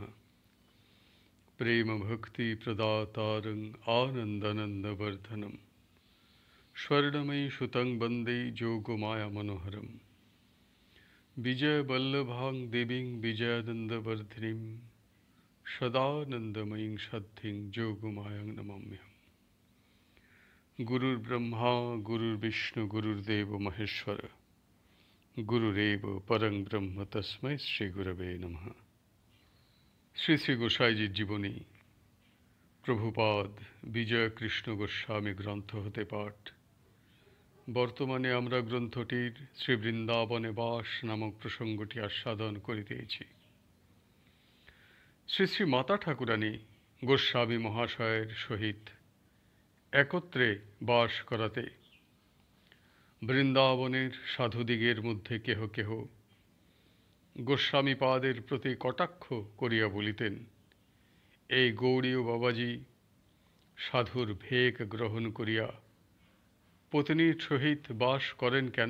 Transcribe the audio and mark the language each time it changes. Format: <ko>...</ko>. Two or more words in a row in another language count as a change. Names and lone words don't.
<sa>प्रेम भक्ति प्रदातारं आनंदानंदवर्धनम स्वर्णमयी सुतं वंदे जोगमाया मनोहरम विजय वल्लभां देवीं विजयानंदवर्धिनीं सदानंदमयीं सद्धिं जोगमायां नमाम्यहम्। गुरुर्ब्रह्मा गुरुर्विष्णु गुरुर्देव महेश्वर गुरुरेव परं ब्रह्म तस्मै श्री गुरवे नमः।</sa> <bn>শ্রী শ্রী গোসাইজির জীবনী প্রভুপাদ বিজয় কৃষ্ণ গোস্বামী গ্রন্থ হতে পাঠ। বর্তমানে আমরা গ্রন্থটির শ্রী বৃন্দাবনে বাস নামক প্রসঙ্গটি আস্বাদন করিতেছি। শ্রী শ্রী মাতা ঠাকুরানী গোস্বামী মহাশয়ের সহিত একত্রে বাস করাতে বৃন্দাবনের সাধুদিগের মধ্যে কেহ কেহ গোস্বামীপাদের প্রতি কটাক্ষ করিয়া বলিতেন, এই গৌড়ীয় বাবাজি সাধুর ভেক গ্রহণ করিয়া পত্নীর সহিত বাস করেন কেন?</bn>